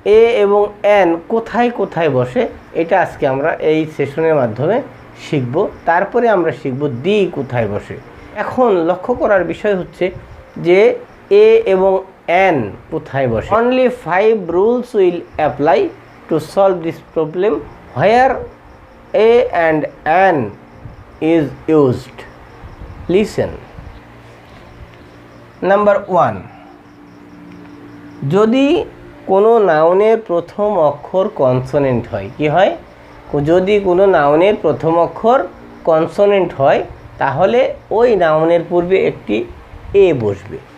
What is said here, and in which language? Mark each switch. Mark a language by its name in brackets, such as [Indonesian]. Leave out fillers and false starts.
[Bangla] এ এবং অ্যান কোথায় কোথায় বসে এটা আজকে আমরা এই সেশনের মাধ্যমে শিখব। তারপরে আমরা শিখব দি কোথায় বসে। এখন লক্ষ্য করার বিষয় হচ্ছে যে এ এবং অ্যান কোথায় বসে। [English] Only 5 rules will apply to solve this problem where a and an is used. Listen. [Bangla] Number 1, যদি কোনো নাউনের প্রথম অক্ষর কনসোনেন্ট হয়, কি হয়? যদি কোনো নাউনের প্রথম অক্ষর কনসোনেন্ট হয় তাহলে ওই নাউনের পূর্বে একটি এ বসবে।